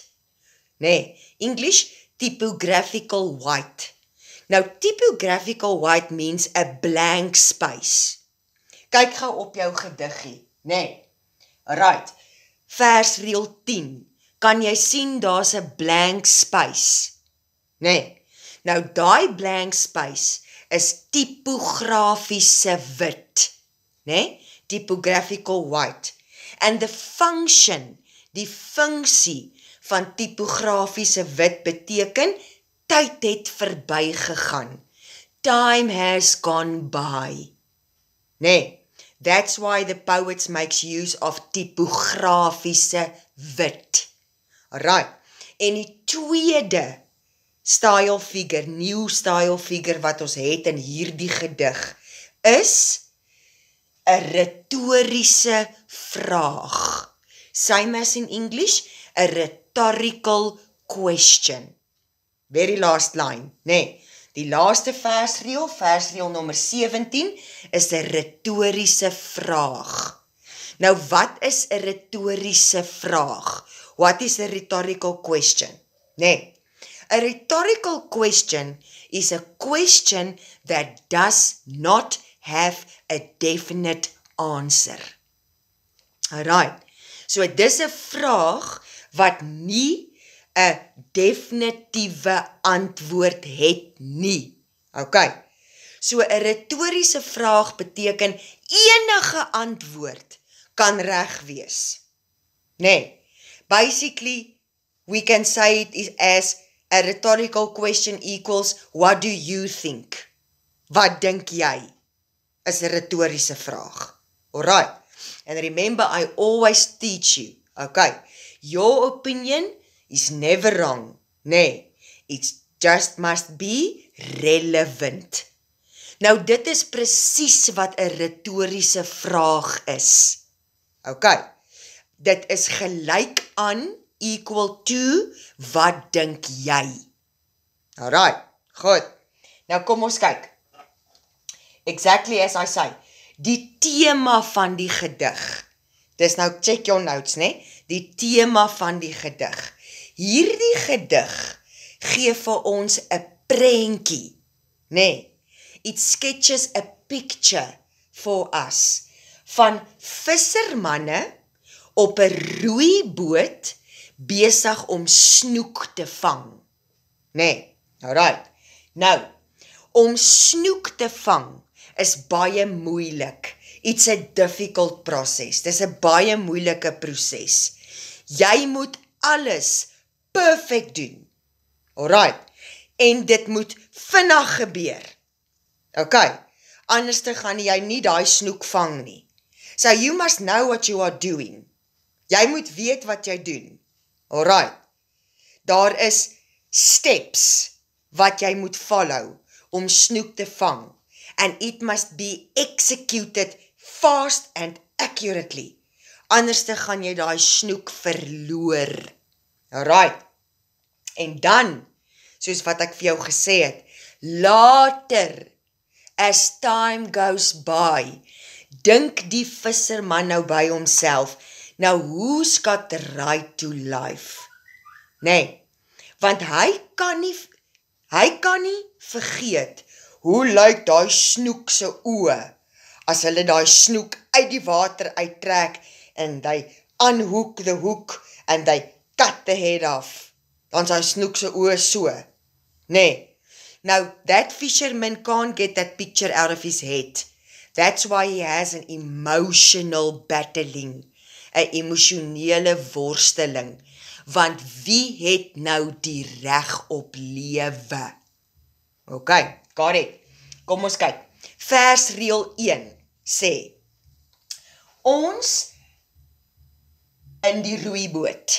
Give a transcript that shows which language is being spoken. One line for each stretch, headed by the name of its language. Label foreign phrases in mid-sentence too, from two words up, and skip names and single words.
English: English, typographical white. Now, typographical white means a blank space.
Afrikaans: Kyk gou op jou gediggie, Right, versreël 10, kan jy sien daar's 'n
English: blank space,
Afrikaans: Nou, daai
English: blank space
Afrikaans: is typografiese wit,
English: typographical white. And the function,
Afrikaans: die funksie van typografiese wit beteken, tyd het verbygegaan.
English: Time has gone by. That's why the poets makes use of
Afrikaans: typografiese wit. Alright, en die tweede
English: style figure, new style figure
Afrikaans: wat ons het in hierdie gedig, is 'n retoriese vraag.
English: Same as in English, a rhetorical question. Very last line,
Afrikaans: Die laaste versreël nommer 17, is 'n retoriese vraag. Nou, wat is 'n retoriese vraag?
English: What is a rhetorical question? A rhetorical question is a question that does not have a definite answer.
Afrikaans: Alright, so dis 'n vraag wat nie 'n definitiewe antwoord het nie. Okay, so 'n retoriese vraag beteken enige antwoord kan reg wees.
English: Basically, we can say it as a rhetorical question equals, what do you think?
Afrikaans: Wat dink jy? Is 'n retoriese vraag.
English: Alright, and remember, I always teach you, your opinion is never wrong, it just must be relevant.
Afrikaans: Nou, dit is presies wat 'n retoriese vraag is. Dit is gelyk aan,
English: equal to,
Afrikaans: wat dink jy? Alright, goed. Nou kom ons kyk.
English: Exactly as I say,
Afrikaans: die tema van die gedig. Dis nou,
English: check your notes,
Afrikaans: Die tema van die gedig. Hierdie gedig gee vir ons 'n prentjie,
English: It sketches a picture for us
Afrikaans: van vissermanne op 'n roeiboot besig om snoek te vang. Alright. Nou, om snoek te vang is baie moeilik.
English: It's a difficult process.
Afrikaans: Dis 'n baie moeilike proses. Jy moet alles perfect doen. Alright. En dit moet vinnig gebeur. Anders gaan jy nie daai snoek vang nie.
English: So you must know what you are doing.
Afrikaans: Jy moet weet wat jy doen. Alright. Daar is steps wat jy moet follow om snoek te vang.
English: And it must be executed fast and accurately.
Afrikaans: Anders gaan jy daai snoek verloor. Alright. En dan, soos wat ek vir jou gesê het, later,
English: as time goes by,
Afrikaans: dink die visserman nou by homself,
English: now who's got the right to life?
Afrikaans: Nee, want hy kan nie vergeet, hoe lyk daai snoek se oë, as hulle daai snoek uit die water uittrek, en
English: they unhook the hook, and they cut the head off,
Afrikaans: dan is daai snoek se oë so, nee.
English: Now, that fisherman can't get that picture out of his head. That's why he has an emotional battling,
Afrikaans: 'n emosionele worsteling, want wie het nou die reg op lewe?
English: Okay, got it.
Afrikaans: Kom ons kyk. Versreël 1 sê, ons in die roeiboot.